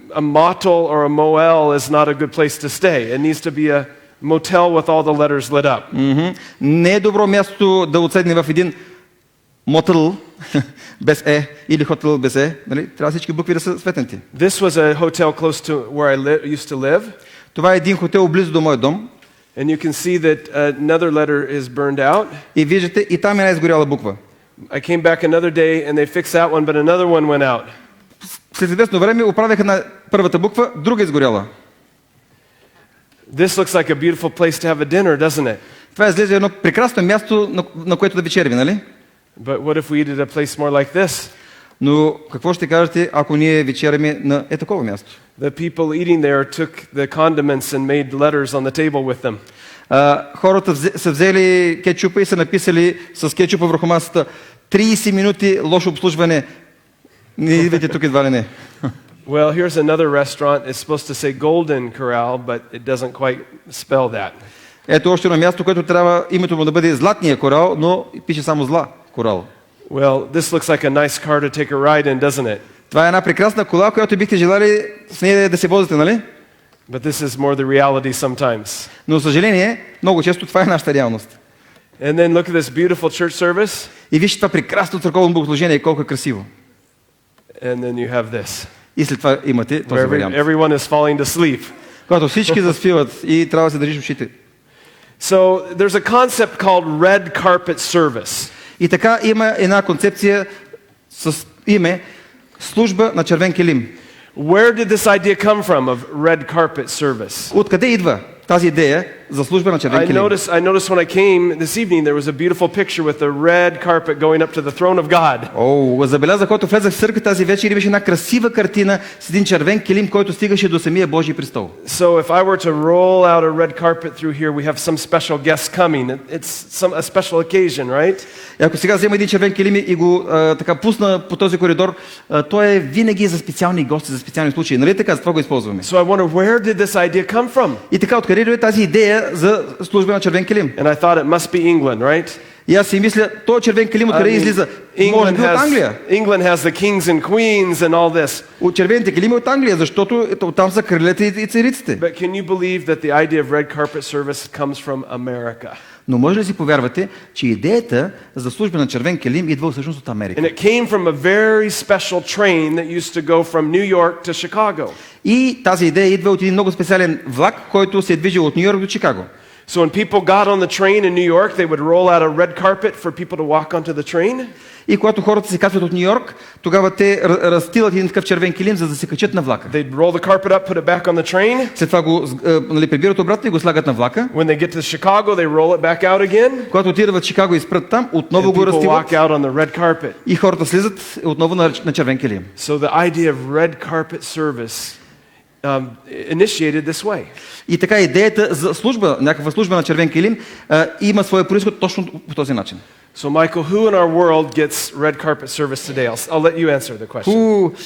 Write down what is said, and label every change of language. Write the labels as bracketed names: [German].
[English] A motel or a moel is not a good place to stay. It needs to be a motel with all the letters lit up. [Bulgarian] Не е добро място да отседне в един мотел без Е или хотел без Е. Нали? Трябва всички букви да са светнати. [English] This was a hotel close to where I used to live. [Bulgarian] Това е един хотел близо до моя дом. [English] And you can see that another letter is burned out. [Bulgarian] И виждате, и там е една изгоряла буква. [English] I came back another day and they fixed that one, but another one went out. [Bulgarian] След известно време оправяха на първата буква, друга изгоряла. [English] This looks like a beautiful place to have a dinner, doesn't it? [Bulgarian] Това изглежда едно прекрасно място, на което да вечеряме, нали? [English] But what if we eat at a place more like this? [Bulgarian] Но какво ще кажете, ако ние вечеряме на такова място? [English] The people eating there took the condiments and made letters on the table with them. [Bulgarian] Хората са взели кетчупа и са написали с кетчупа върху масата 30 минути лошо обслужване. Не идвайте тук едва ли не. [English] Well, here's another restaurant. It's supposed to say Golden Corral, but it doesn't quite spell that. [Bulgarian] Ето още едно място, което трябва името му да бъде Златния корал, но пише само Зла корал. [English] Well, this looks like a nice car to take a ride in, doesn't it? [Bulgarian] Това е една прекрасна кола, която бихте желали с нея да се возите, нали? [English] But this is more the reality sometimes. [Bulgarian] Но, за съжаление, много често това е нашата реалност. [English] And then look at this beautiful church service. [Bulgarian] И вижте това прекрасно църковно богослужение, колко е красиво. [English] And then you have this. [Bulgarian] И след това имате този вариант. [English] Everyone is falling to sleep. [Bulgarian] Когато всички заспиват и трябва да се държиш ушите. [English] So there's a concept called red carpet service. [Bulgarian] И така има една концепция с име служба на червен килим. [English] Where did this idea come from of red carpet service? [Bulgarian] Откъде идва тази идея за служба на червен килим? [English] I noticed when I came this evening there was a beautiful picture with a red carpet going up to the throne of God. [Bulgarian] Забелязах, когато влезах в църква тази вечер, имаше една красива картина с един червен килим, който стигаше до самия Божий престол. [English] So if I were to roll out a red carpet through here, we have some special guests coming. It's a special occasion, right? [Bulgarian] И ако сега взема един червен килим и го така пусна по този коридор, той е винаги за специални гости, за специални случаи. Нали така? За това го използваме. [English] So I wonder, where did this idea come from? [Bulgarian] И така, откъде е тази идея за служба на червен килим? [English] And I thought it must be England, right? [Bulgarian] И аз си мисля, този червен килим откъде излиза? Може би от Англия. [English] England has the kings and queens and all this. [Bulgarian] От червените килими от Англия, защото там са кралете и цариците. [English] But can you believe that the idea of red carpet service comes from America? [Bulgarian] Но може ли си повярвате, че идеята за служба на червен килим идва всъщност от Америка? [English] And it came from a very special train that used to go from New York to Chicago. [Bulgarian] И тази идея идва от един много специален влак, който се е движил от Ню Йорк до Чикаго. [English] So when people got on the train in New York, they would roll out a red carpet for people to walk onto the train. [Bulgarian] И когато хората се качват от Ню Йорк, тогава те разстилат един такъв червен килим, за да се качат на влака. [English] They'd roll the carpet up, put it back on the train. [Bulgarian] След това го прибират обратно и го слагат на влака. [English] When they get to Chicago, they roll it back out again. [Bulgarian] Когато отидат в Чикаго и спрат там, отново [English] And [Bulgarian] го [English] people [Bulgarian] разстилат. [English] walk out on the red carpet. [Bulgarian] И хората слизат отново на червен килим. [English] So the idea of red carpet service initiated this way. [Bulgarian] И така идеята за служба, някаква служба на червен килим, има своя произход точно по този начин. [English] So Michael, who in our world gets red carpet service today? I'll let you answer the question.